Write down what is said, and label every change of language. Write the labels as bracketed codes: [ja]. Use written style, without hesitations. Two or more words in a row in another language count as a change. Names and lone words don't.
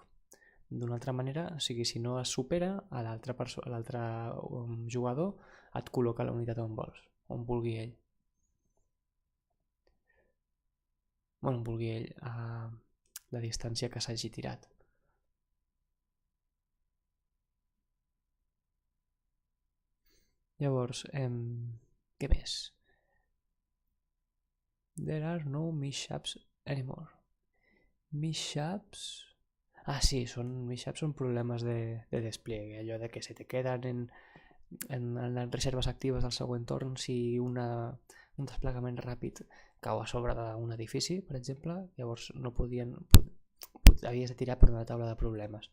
[ca] D'una altra manera, o sigui, si no es supera, l'altre jugador et col·loca la unitat on vols, on vulgui ell. Bueno, on vulgui ell, a la distància que s'hagi tirat. Llavors, què més? [en] There are no mishaps anymore. Mishaps... [ca] sí, mishaps són problemes de despliegue, allò de que [es] se te queden [ca] en les reserves actives del següent torn si un desplegament ràpid cau a sobre d'un edifici, per exemple, llavors no havies de tirar per una taula de problemes.